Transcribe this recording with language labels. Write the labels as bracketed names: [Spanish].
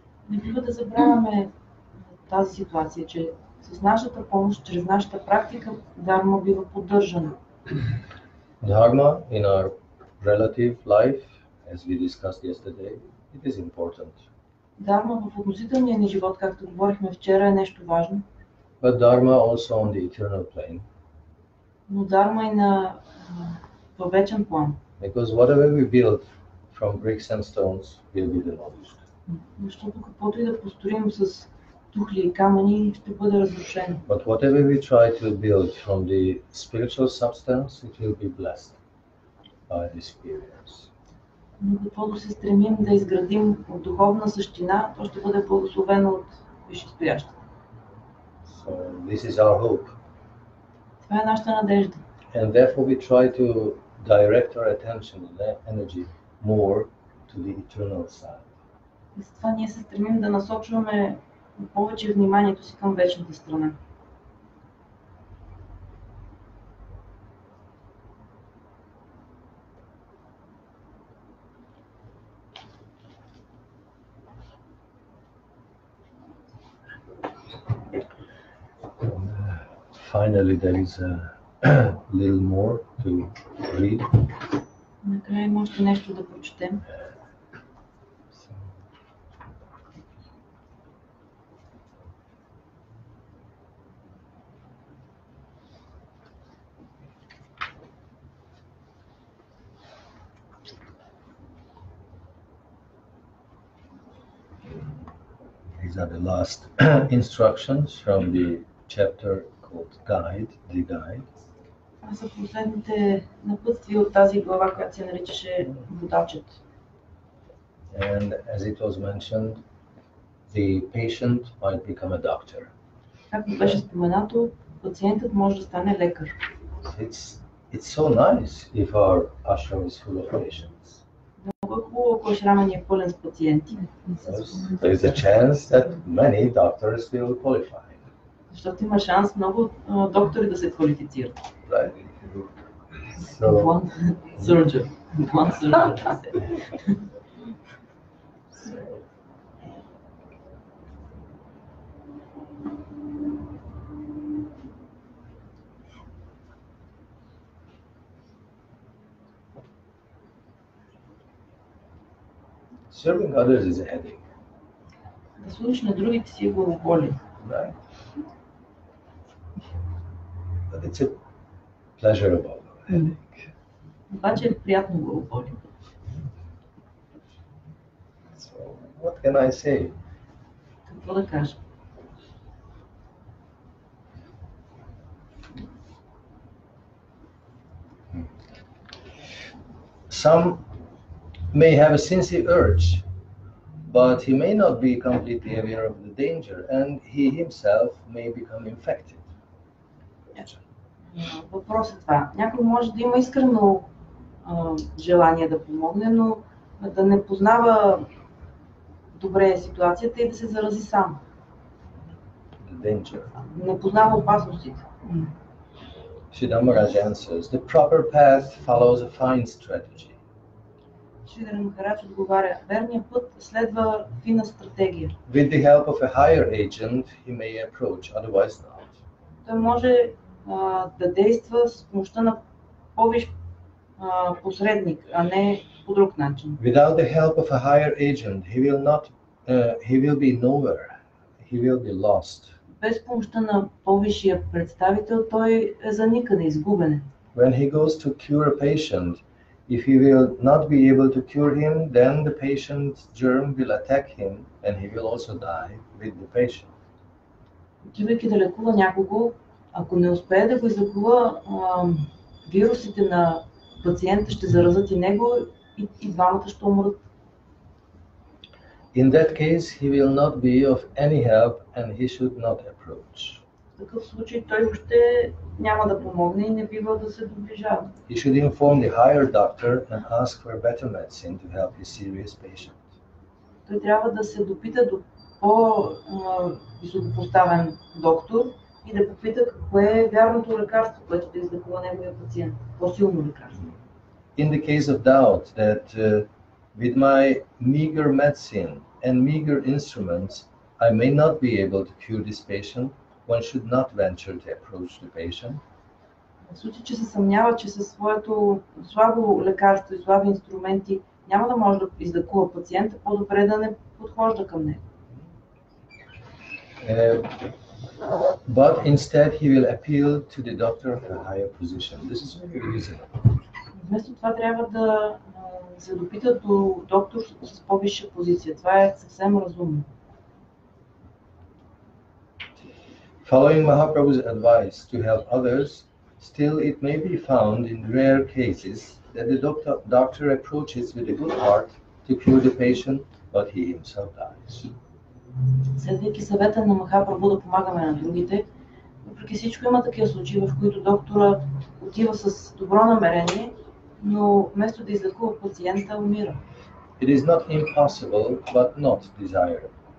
[Bulgarian] Не бива да забравяме тази ситуация, че с нашата помощ, чрез нашата практика, Dharma бива поддържана. [English] Dharma in our relative life, as we discussed yesterday, it is important. [Bulgarian] Dharma в относителния ни живот, както говорихме вчера, е нещо важно. [English] But Dharma also on the eternal plane. [Bulgarian] Но Dharma и на във вечен план. [English] Because whatever we build from bricks and stones will be demolished. [Bulgarian] Защото каквото и да построим с тухли и камъни, ще бъде разрушено. [English] But whatever we try to build from the spiritual substance, it will be blessed by the experience. [Bulgarian] Но каквото се стремим да изградим от духовна същина, то ще бъде благословено от висшестоящите. [English] So this is our hope. [Bulgarian] Това е нашата надежда. [English] And therefore we try to direct our attention and energy more to the eternal side. [Bulgarian] И затова ние се стремим да насочваме повече вниманието си към вечната страна. [English] Finally, there is a little more to read. [Bulgarian] Накрая има още нещо да прочетем. [English] These are the last instructions from the chapter called Guide, the Guide. [Bulgarian] Това са последните напътствия от тази глава, която се наричаше Водачът. [English] And as it was mentioned, the patient might become a doctor. [Bulgarian] Както беше споменато, пациентът може да стане лекар. [English] It's so nice if our ashram is full of patients. [Bulgarian] Много е хубаво, ако ашрама ни е пълен с пациенти. [English] There is a chance that many doctors will qualify. [Bulgarian] Защото има шанс много доктори да се квалифицират. [English] Right? One surgeon. One surgeon. Serving others is a headache. [Bulgarian] Да служиш на другите си е главоболие. [English] Right? But it's a pleasurable headache. [Bulgarian] Обаче е приятно главоболие. [English] So, what can I say? [Bulgarian] Какво да кажа? [English] Some may have a sincere urge, but he may not be completely aware of the danger, and he himself may become infected. [Bulgarian] Въпрос е това. Някой може да има искрено желание да помогне, но да не познава добре ситуацията и да се зарази сам. [English] Danger. [Bulgarian] Не познава опасностите. [English] Sridhar Maharaj answers, the proper path follows a fine strategy. [Bulgarian] Шридхар Махарадж отговаря, верният път следва фина стратегия. [English] With the help of a higher agent, he may approach, otherwise not. [Bulgarian] Той може да действа с помощта на по-висш посредник, а не по друг начин. [English] Without the help of a higher agent, he will be nowhere. He will be lost. [Bulgarian] Без помощта на по-висшия представител, той е заникане, изгубен. [English] When he goes to cure a patient, if he will not be able to cure him, then the patient's germ will attack him and he will also die with the patient. [Bulgarian] Отивайки да лекува някого, ако не успее да го излекува, вирусите на пациента ще заразят и него и двамата ще умрат. [English] In that case, he will not be of any help and he should not approach. [Bulgarian] В такъв случай той въобще няма да помогне и не бива да се доближава. [English] He should inform the higher doctor and ask for better medicine to help his serious patient. [Bulgarian] Той трябва да се допита до по-високопоставен доктор и да попита какво е вярното лекарство, което да излекува неговия пациент. По-силно лекарство. [English] In the case of doubt that with my meager medicine and meager instruments, I may not be able to cure this patient, one should not venture to approach the patient. [Bulgarian] В случай, че се съмнява, че със своето слабо лекарство и слаби инструменти няма да може да излекува пациента, по-добре да не подхожда към него. [English] But instead he will appeal to the doctor of a higher position. This is very reasonable. [Bulgarian] Вместо това трябва да се допита до доктор с по-висша позиция. Това е съвсем разумно. [English] Following Mahaprabhu's advice to help others, still it may be found in rare cases that the doctor approaches with a good heart to cure the patient, but he himself dies. [Bulgarian] Следвайки съвета на Махапрабху да помагаме на другите, въпреки всичко има такива случаи, в които доктора отива с добро намерение, но вместо да излекува пациента, умира. [English] It is not impossible, but not desirable.